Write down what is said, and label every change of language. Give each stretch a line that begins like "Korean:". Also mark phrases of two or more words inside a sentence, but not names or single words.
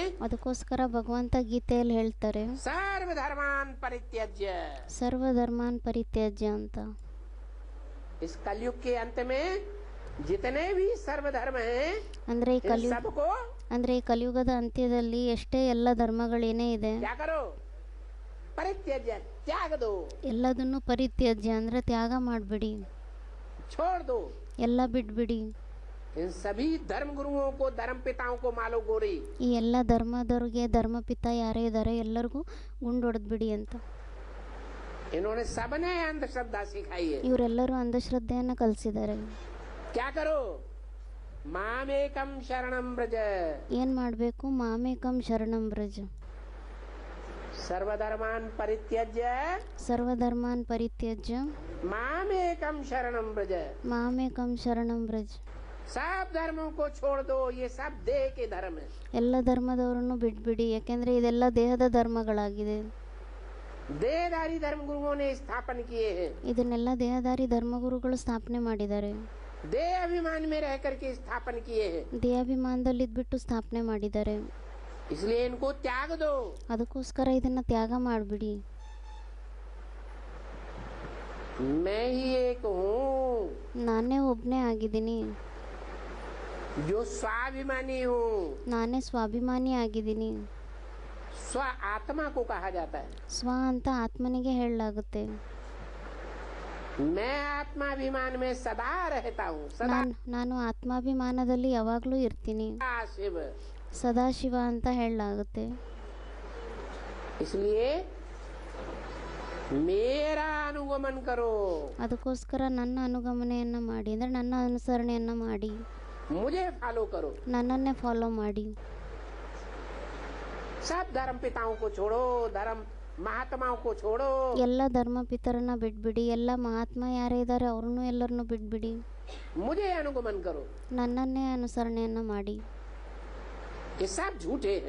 Kannada: ಅದಕ್ಕೋಸ್ಕರ ಭಗವಂತ ಗೀತೆಯಲ್ಲಿ ಹೇಳ್ತಾರೆ
Sanskrit: सर्वधर्मान् परित्यज्य। सर्वधर्मान् परित्यज्य ಅಂತ.
Hindi: इस कलयुग के अंत में जितने भी सर्वधर्म हैं,
Kannada: ಅಂದ್ರೆ ಈ
Hindi: इन सबको
Kannada: ಈ ಕಲಿಯುಗದ ಅಂತ್ಯದಲ್ಲಿ ಎಷ್ಟೇ ಎಲ್ಲ ಧರ್ಮಗಳೇನೇ ಇದೆ
Hindi: क्या करो, परित्यज्य, त्याग दो,
Kannada: ಎಲ್ಲದನ್ನು ಪರಿತ್ಯಜ್ಯ ಅಂದ್ರೆ ತ್ಯಾಗ ಮಾಡಬೇಡಿ,
Hindi: छोड़ दो।
Kannada: ಎಲ್ಲ ಬಿಟ್ಬಿಡಿ.
Hindi: इन सभी धर्म गुरुओं को, धर्म पिताओं को मालो गोरी।
Kannada: ಈ ಎಲ್ಲ ಧರ್ಮದವ್ರಿಗೆ ಧರ್ಮಪಿತ ಯಾರೇ ಇದ್ದಾರೆ ಎಲ್ಲರಿಗೂ ಗುಂಡೊಡೆದ್ಬಿಡಿ ಅಂತ.
Hindi: इन्होंने सबने अंधश्रद्धा सिखाई है।
Kannada: ಇವರೆಲ್ಲರೂ ಅಂಧಶ್ರದ್ಧೆಯನ್ನ ಕಲಿಸಿದ್ದಾರೆ.
Hindi: क्या करो,
Sanskrit: मामेकम शरणम ब्रज।
Kannada: ಏನ್ ಮಾಡಬೇಕು,
Sanskrit: मामेकं शरणं ब्रज, सर्वधर्मान् परित्यज्य सर्वधर्मान् परित्यज्य मामेकम शरणम ब्रज। मामेकं शरणं ब्रज.
Hindi: सब धर्मों को छोड़ दो, ये सब देह के धर्म है।
Kannada: ಎಲ್ಲ ಧರ್ಮದವರನ್ನು ಬಿಟ್ಬಿಡಿ, ಯಾಕೆಂದ್ರೆ ಇದೆಲ್ಲ ದೇಹದ ಧರ್ಮಗಳಾಗಿದೆ.
Hindi: देहधारी धर्म गुरुओं ने स्थापन किए हैं,
Kannada: ಇದನ್ನೆಲ್ಲ ದೇಹದಾರಿ ಧರ್ಮಗುರುಗಳು ಸ್ಥಾಪನೆ ಮಾಡಿದ್ದಾರೆ.
Hindi: देह अभिमान में रह करके स्थापन किए हैं।
Kannada: ದೇಹಾಭಿಮಾನದಲ್ಲಿ ಇದ್ಬಿಟ್ಟು ಸ್ಥಾಪನೆ ಮಾಡಿದ್ದಾರೆ.
Hindi: इसलिए इनको त्याग दो।
Kannada: ಅದಕ್ಕೋಸ್ಕರ ಇದನ್ನ ತ್ಯಾಗ ಮಾಡಿಬಿಡಿ.
Hindi: मैं ही एक हूँ
Kannada: ನಾನೇ ಒಬ್ನೇ ಆಗಿದ್ದೀನಿ,
Hindi: जो स्वाभिमानी हूँ।
Kannada: ನಾನೇ ಸ್ವಾಭಿಮಾನಿ ಆಗಿದ್ದೀನಿ.
Hindi: स्व आत्मा को कहा जाता है।
Kannada: ಸ್ವ ಅಂತ ಆತ್ಮನಿಗೆ ಹೇಳಲಾಗುತ್ತೆ.
Hindi: मैं आत्माभिमान में सदा रहता हूँ, सदा
Kannada: ನಾನು ಆತ್ಮಾಭಿಮಾನದಲ್ಲಿ ಯಾವಾಗಲೂ ಇರ್ತೀನಿ,
Hindi: शिव।
Kannada: ಸದಾಶಿವ ಅಂತ ಹೇಳಲಾಗುತ್ತೆ.
Hindi: इसलिए मेरा अनुगमन करो,
Kannada: ಅದಕ್ಕೋಸ್ಕರ ನನ್ನ ಅನುಗಮನೆಯನ್ನ ಮಾಡಿ, ಅಂದ್ರೆ ನನ್ನ ಅನುಸರಣೆಯನ್ನ ಮಾಡಿ,
Hindi: मुझे फॉलो करो।
Kannada: ನನ್ನನ್ನೇ ಫಾಲೋ ಮಾಡಿ.
Hindi: सब धर्म पिताओं को छोड़ो, धर्म महात्माओं को छोड़ो,
Kannada: ಎಲ್ಲ ಧರ್ಮ ಪಿತರನ್ನ ಬಿಟ್ಬಿಡಿ, ಎಲ್ಲ ಮಹಾತ್ಮ ಯಾರೇ ಇದ್ದಾರೆ ಅವ್ರನ್ನೂ ಎಲ್ಲರನ್ನೂ ಬಿಟ್ಬಿಡಿ,
Hindi: मुझे अनुगमन करो।
Kannada: ನನ್ನನ್ನೇ ಅನುಸರಣೆಯನ್ನ ಮಾಡಿ.
Hindi: ये सब झूठे हैं।